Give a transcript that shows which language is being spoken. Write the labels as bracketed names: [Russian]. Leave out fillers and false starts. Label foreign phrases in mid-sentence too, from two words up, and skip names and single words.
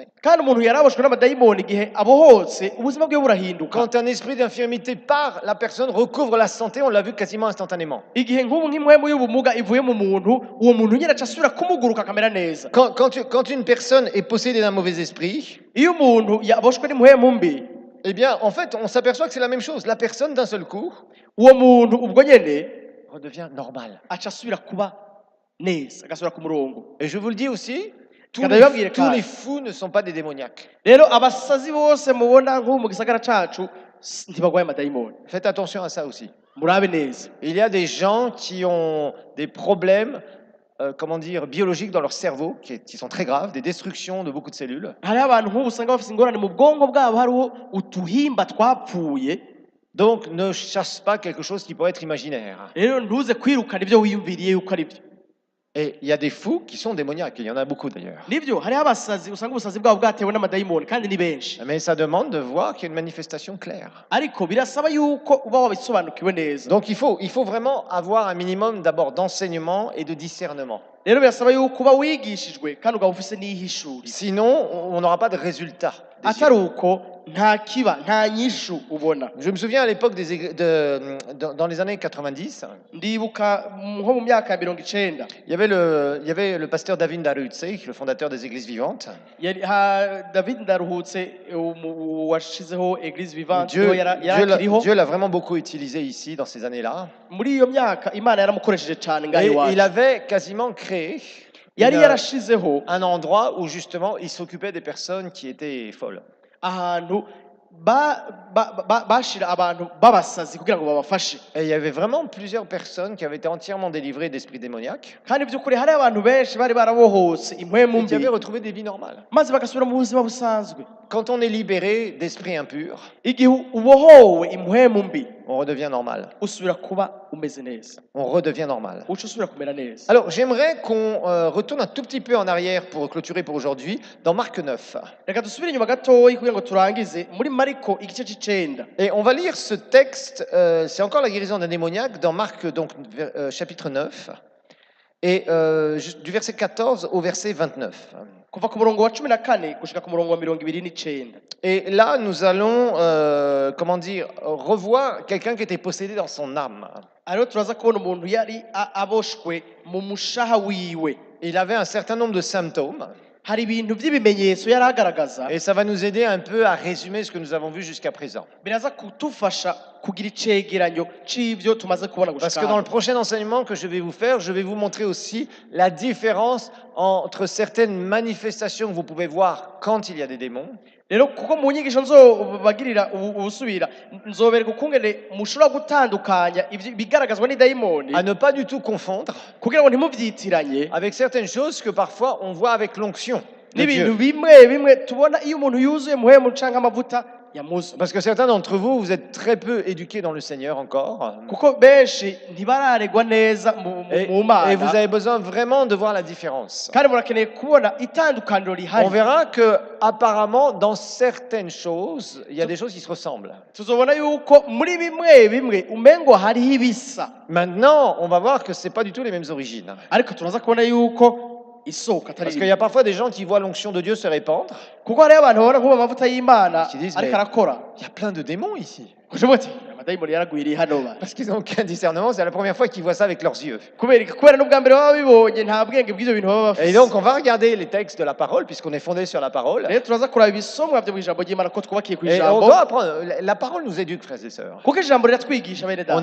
[Rundi] Kandi umuntu yaraboshwe n'amadayimoni igihe abohotse ubuzima bwiwe burahinduka. [French] Quand un esprit d'infirmité part, la personne recouvre la santé, on l'a vu quasiment instantanément. [Rundi] Igihe nk'ubu nk'imwemu y'ubumuga ivuye mu muntu uwo muntu nyine aca asubira kumuguruka akamera neza. [French] Quand une personne est possédée d'un mauvais esprit, [Rundi] Iyo umuntu yaboshwe n'imwemu mbi [French] eh bien, en fait, on s'aperçoit que c'est la même chose. La personne, d'un seul coup, [Rundi] uwo muntu ubwo nyene [French] redevient normale. [Rundi] aca asubira kuba neza agasubira ku murongo. [French] Et je vous le dis aussi, tous [Rundi] Kada [French] les, [Rundi] yababwire [French] tous [Rundi] kandi. [French] les fous ne sont pas des démoniaques. [Rundi] Rero abasazi bose mubona nk'ubu mu gisagara cacu ntibagwaye amadayimoni. [French] Faites attention à ça aussi. [Rundi] murabe neza. [French] Il y a des gens qui ont des problèmes, comment dire, biologiques dans leur cerveau, qui sont très graves, des destructions de beaucoup de cellules. [Rundi] Hariho abantu nk'ubu usanga bafite ingorane mu bwonko bwabo, hariho utuhimba twapfuye. [French] Donc ne chasse pas quelque chose qui pourrait être imaginaire. [Rundi] Rero ntuze kwirukana ibyo wiyumviriye yuko ari byo. [French] Et il y a des fous qui sont démoniaques, il y en a beaucoup d'ailleurs. [Rundi] Nibyo hariho abasazi usanga ubusazi bwabo bwatewe n'amadayimoni kandi ni benshi. [French] Mais ça demande de voir qu'il y a une manifestation claire. [Rundi] Ariko birasaba yuko uba wabisobanukiwe neza. [French] Donc il faut vraiment avoir un minimum d'abord d'enseignement et de discernement. [Rundi] Rero birasaba yuko uba wigishijwe kandi ukaba ufise n'ihishuri. [French] Sinon, on n'aura pas de résultat. [Rundi] Atari uko nta kiba nta nyishu ubona. [French] Je me souviens à l'époque dans les années 90, [Rundi] Ndibuka nko mu myaka ya 90 [French] il y avait le pasteur David Darutzé, le fondateur des Églises vivantes. [Rundi] yari David Ndaruhutse washizeho Église Vivante [French] Dieu, [Rundi] yarakiriho. [French] Dieu l'a vraiment beaucoup utilisé ici dans ces années-là. [Rundi] Muri iyo myaka Imana yaramukoresheje cyane ngaho [French] Et il [Rundi] iwacu. [French] avait quasiment créé [Rundi] Yari yarashizeho [French] un endroit où justement il s'occupait des personnes qui étaient folles. [Rundi] ahantu bashira abantu babasazi kugira ngo babafashe. [French] Et il y avait vraiment plusieurs personnes qui avaient été entièrement délivrées d'esprits démoniaques, [Rundi] Kandi by'ukuri hari abantu benshi bari barabohotse impwemu [French] et qui [Rundi] mbi [French] avaient retrouvé des vies normales. [Rundi] maze bagasubira mu buzima busanzwe. [French] Quand on est libéré d'esprits impurs, [Rundi] Igihe ubohowe impwemu mbi [French] on redevient normal. [Rundi] usubira kuba umeze neza, [French] On redevient normal. [Rundi] uca usubira kumera neza. [French] Alors j'aimerais qu'on retourne un tout petit peu en arrière pour clôturer pour aujourd'hui, dans Marc 9. [Rundi] Reka dusubire inyuma gatoya kugira ngo turangize muri Mariko igice c'icenda. [French] Et on va lire ce texte, c'est encore la guérison d'un démoniaque, dans Marc donc, chapitre 9, et du verset 14 au verset 29. [Rundi] Kuva ku murongo wa 14 gushika ku murongo wa 29. [French] Et là, nous allons, comment dire, revoir quelqu'un qui était possédé dans son âme. [Rundi] Ariho turaza kubona umuntu yari aboshwe mu mushaha wiwe. [French] Il avait un certain nombre de symptômes, [Rundi] Hari ibintu by'ibimenyetso yari agaragaza. [French] et ça va nous aider un peu à résumer ce que nous avons vu jusqu'à présent. [Rundi] Biraza kutufasha kugira icegeranyo c'ivyo tumaze kubona [French] Parce [Rundi] gushika. [French] que dans le prochain enseignement que je vais vous faire, je vais vous montrer aussi la différence entre certaines manifestations que vous pouvez voir quand il y a des démons, [Rundi] Rero kuko mu nyigisho nzobagirira ubusubira nzobereka ukungene mushobora gutandukanya bigaragazwa n'idayimoni [French] à ne pas du tout confondre [Rundi] kugira ngo ntimuvyitiranye [French] avec certaines choses que parfois on voit avec l'onction de [Rundi] n'ibintu [French] Dieu. [Rundi] bimwe tubona iyo umuntu yuzuye muhemu canke amavuta ya Musa. [French] Parce que certains d'entre vous, vous êtes très peu éduqués dans le Seigneur encore. [Rundi] Kuko benshi ntibararegwa neza mu [French] Et vous [Rundi] Mana [French] avez besoin vraiment de voir la différence. [Rundi] kandi murakeneye kubona itandukaniro [French] On [Rundi] rihari. [French] verra que apparemment dans certaines choses, il y a des choses qui se ressemblent. [Rundi] Tuzobona yuko muri bimwe umengo hariho ibisa, [French] Maintenant, on va voir que c'est pas du tout les mêmes origines. [Rundi] ariko turaza kubona yuko isoko atari [French] Parce qu'il y a parfois des gens qui voient l'onction de Dieu se répandre. [Rundi] kuko hariho abantu babona nk'ubu amavuta y'Imana [French] Qui disent, [Rundi] ariko [French] mais- [Rundi] arakora. [French] Il y a plein de démons ici. [Rundi] Kujavuga ati amadayimoni yaragwiriye hano ba. [French] Parce qu'ils n'ont aucun discernement, c'est la première fois qu'ils voient ça avec leurs yeux. [Rundi] Kubera n'ubwa mbere baba bibonye nta bwenge bw'ivyo bintu baba [French] Et [Rundi] bafise. [French] donc, on va regarder les textes de la parole, puisqu'on est fondé sur la parole. [Rundi] Rero turaza kuraba ibisomwa vyo mw'ijambo ry'Imana ko twubakiye [French] Et on [Rundi] kw'ijambo [French] doit apprendre. La parole nous éduque, frères et sœurs. [Rundi] kuko ijambo riratwigisha bene [French] On